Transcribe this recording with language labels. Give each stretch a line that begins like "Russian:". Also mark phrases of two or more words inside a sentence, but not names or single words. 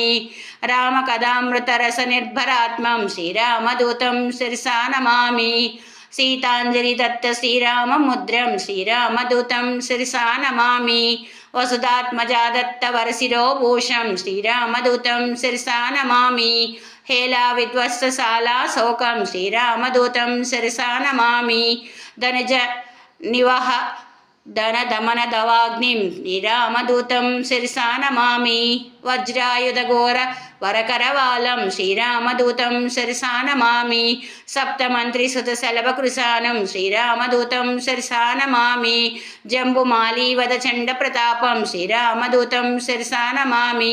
Sanskrit: రామ కథామృత రస నిర్భరాత్మం శ్రీరామదూతం శిరసా నమామి. సీతాంజలి దత్త శ్రీరామ ముద్రం శ్రీరామదూతం శిరసా నమామి. వసుధాత్మజా దత్త వరశిరోభూషం శ్రీరామదూతం శిరసా నమామి. हेला विध्वस्तशाला शोकं श्रीरामदूतं शिरसा नमामि। धनज निवह ధనదమన దవాగ్నిం శ్రీరామదూతం శిరసా నమామి. వజ్రాయుధఘోర వరకరవాలం శ్రీరామదూతం శిరసా నమామి. సప్తమంత్రిసుత శలభకృశానం శ్రీరామదూతం శిరసా నమామి. జంబుమాలీవద చండ ప్రతాపం శ్రీరామదూతం శిరసా నమామి.